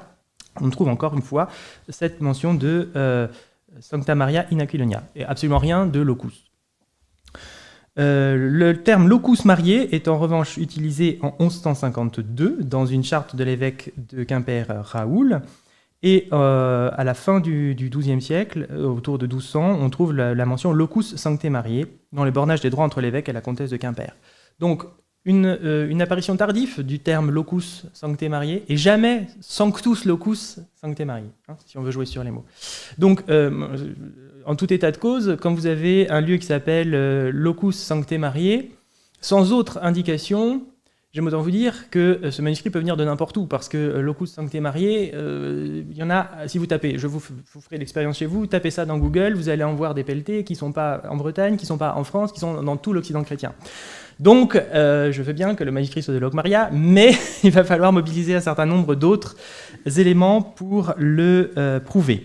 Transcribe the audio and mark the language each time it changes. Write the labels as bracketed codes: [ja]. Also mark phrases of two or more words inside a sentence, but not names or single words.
[fr] On trouve encore une fois cette mention de Sancta Maria in Aquilonia, et absolument rien de locus. Le terme locus marié est en revanche utilisé en 1152 dans une charte de l'évêque de Quimper, Raoul, et à la fin du XIIe siècle, autour de 1200, on trouve la mention locus sancte Mariae dans les bornages des droits entre l'évêque et la comtesse de Quimper. Donc, une apparition tardive du terme locus sanctae Mariae et jamais sanctus locus sanctae Mariae, hein, si on veut jouer sur les mots. Donc, en tout état de cause, quand vous avez un lieu qui s'appelle locus sanctae Mariae, sans autre indication, j'aime autant vous dire que ce manuscrit peut venir de n'importe où, parce que locus sanctae Mariae, il y en a, si vous tapez, je vous ferai l'expérience chez vous, tapez ça dans Google, vous allez en voir des pelletés qui ne sont pas en Bretagne, qui ne sont pas en France, qui sont dans tout l'Occident chrétien. Donc, je veux bien que le manuscrit soit de Locmaria, mais il va falloir mobiliser un certain nombre d'autres éléments pour le prouver.